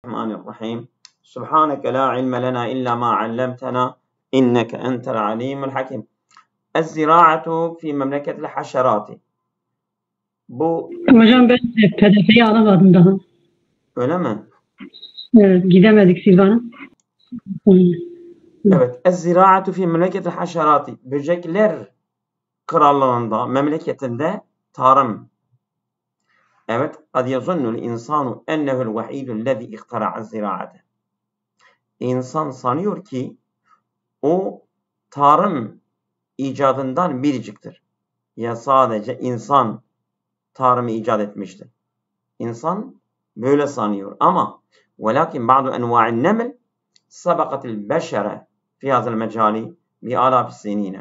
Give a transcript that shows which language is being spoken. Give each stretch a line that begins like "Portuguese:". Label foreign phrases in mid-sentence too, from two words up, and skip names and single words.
Arabic: الرحمن الرحيم سبحانك لا علم لنا إلا ما علمتنا إنك أنت العليم الحكيم. الزراعة في memleket الحشرات.
Turkish: Bu Hocam ben PDF'yi alamadım daha. öyle mi? Evet, gidemedik Silvan'a. Evet.
Arabic: الزراعة في memleket الحشرات.
Turkish: Böcekler krallığında, memleketinde tarım. Evet.
Arabic: قد يظن الإنسان أنه الوحيد الذي اخترع الزراعة.
Turkish: İnsan sanıyor ki o tarım icadından biriciktir. Ya sadece insan tarımı icat etmiştir. İnsan böyle sanıyor ama
Arabic: ولكن بعض أنواع النمل سبقت البشر في هذا المجال بآلاف السنين.